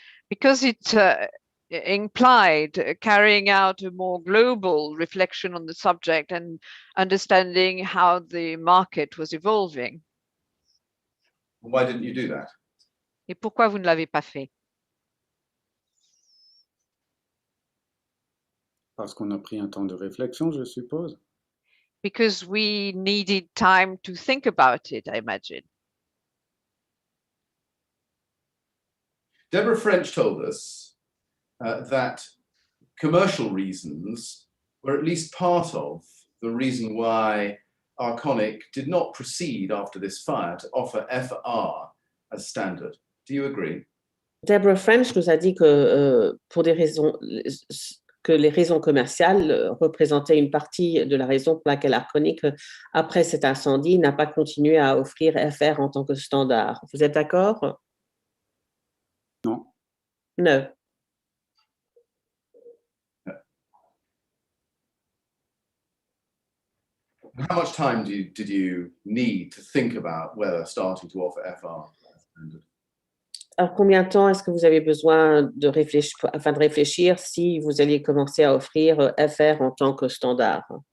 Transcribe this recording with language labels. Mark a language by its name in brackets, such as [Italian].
[English] Because it implied carrying out a more global reflection on the subject and understanding how the market was evolving. Why didn't you do that? [French] Et pourquoi vous ne l'avez pas fait? Parce qu'on a pris un temps de réflexion, je suppose. [English] Because we needed time to think about it, I imagine. Deborah French told us that commercial reasons were at least part of the reason why Arconic did not proceed after this fire to offer FR as standard. Do you agree? [French] Deborah French nous a dit que pour des raisons que les raisons commerciales représentaient une partie de la raison pour laquelle Arconic, après cet incendie, n'a pas continué à offrir FR en tant que standard. Vous êtes d'accord? Non. [English] No. How much time did you need to think about whether starting to offer FR as standard? [French] Alors, combien de temps est-ce que vous avez besoin de réfléchir, afin de réfléchir si vous alliez commencer à offrir FR en tant que standard?